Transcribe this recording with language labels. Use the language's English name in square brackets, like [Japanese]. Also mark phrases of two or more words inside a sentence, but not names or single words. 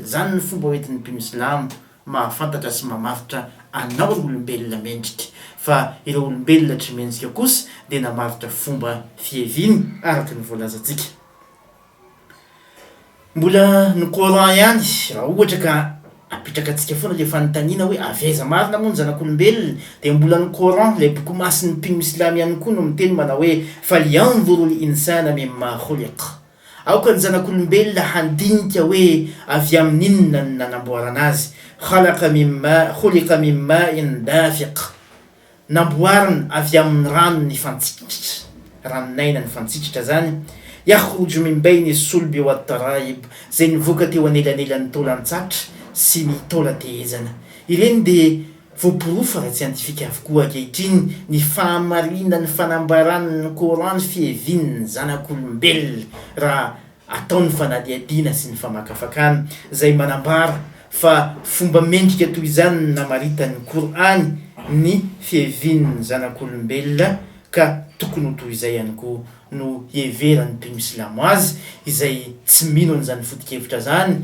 [Malagasy] Zany ny fomba hoentin'ny mpino Islamo mahafantatra sy mamafitra anao olombelona mendrika, fa ireo olombelona tsy mendrika kosa de namaritra fomba fiheviny araka ny voalazantsika. Mbola ny Coran ihany, raha ohatra ka apitraka antsika foana le fanontaniana hoe aveza marina moa ny zanak'olombelona, de mbola ny Coran le boky masin'ny mpino Islamo ihany koa no miteny manao hoe [Arabic] فلينظر الإنسان مم خلق, [Malagasy] aoka ny zanak'olombelona handinika hoe avy amin'inona ny nanamboarana azy. [Arabic] خلق من ماء دافق, [Malagasy] namboarina avy amin'ny rano ny fantsitritra, ranonaina ny fantsitritra zany, [Arabic] يخرج من بين الصلب والترائب, [Malagasy] zay nivoaka teo anelanelan'ny taolan-tsatra sy ny taolan-tehezana. Ireny dia voaporofa raha scientifique avokoa ankehitriny ny fahamarinany fanambaran'ny Coran fihevian'ny zanak'olombelona raha ataony fanadihadiana sy ny famakafakana, zay manambara fa fomba mendrika toy izany namaritan'ny Coran ny fihevian'ny zanak'olombelona, ka tokony ho toy izay ihany koa no heveran'ny mpino silamo azy, izay tsy mino an'izany foto-kevitra zany.